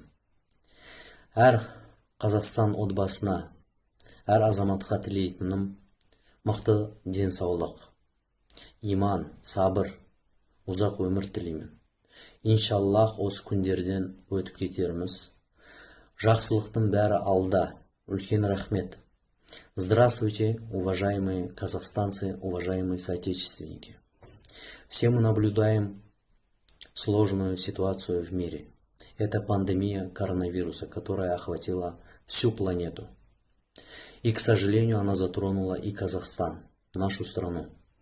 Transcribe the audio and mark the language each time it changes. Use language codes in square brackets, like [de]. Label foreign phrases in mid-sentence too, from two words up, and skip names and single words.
[kk] Әр Қазақстан отбасына, әр азаматқа тілейтінім мықты денсаулық, иман, сабыр, ұзақ өмір тілеймін. Иншаллах осы күндерден өтіп кетерміз. Жақсылықтың бәрі алда. Үлкен рахмет. [ru] Здравствуйте, уважаемые казахстанцы, уважаемые соотечественники. Все мы наблюдаем сложную ситуацию в мире. Это пандемия коронавируса, которая охватила всю планету. И, к сожалению, она затронула и Казахстан, нашу страну.